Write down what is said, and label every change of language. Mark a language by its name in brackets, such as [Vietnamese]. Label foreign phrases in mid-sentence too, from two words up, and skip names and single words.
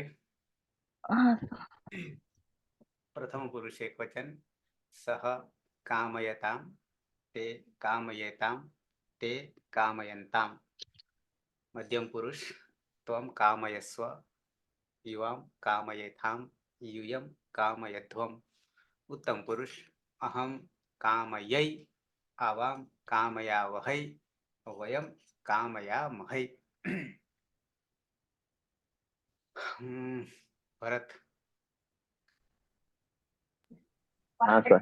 [Gujarati] હા [Sanskrit] પ્રથમ પુરુષ એક વચન સહ કામયતામ તે કામયેતામ તે કામયંતામ. મધ્યમ પુરુષ ત્વમ કામયસ્વ યુવામ કામયેથામ यूयम कामयध्वम. उत्तम पुरुष अहम कामयै आवाम कामयावहै वयम कामयामहै. [Hindi] भरत. हाँ सर।